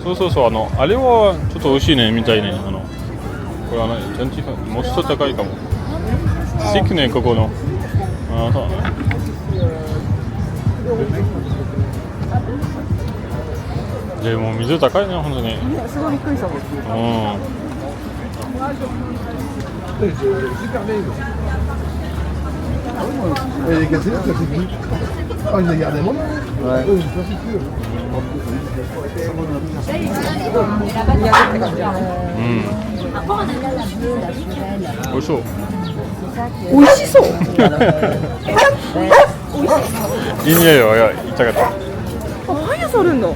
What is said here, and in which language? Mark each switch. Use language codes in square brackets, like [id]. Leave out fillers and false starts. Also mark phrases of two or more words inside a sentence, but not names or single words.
[ja] そう、あれはちょっと美味しいねみたいね。これはね、ジャンチもうちょっと高いかも。スティックね、ここの。ああ、そうだね。でも水高いね、本当に。ね、すごいびっくりしたもん。うん。 [fr] Oh, il y a des moments. Ouais. Oui, ça c'est sûr. [ja] うん。美味しそう。美味しそう。いい匂いよ、いや、言いたかった。あ、パン屋さんあるんだ。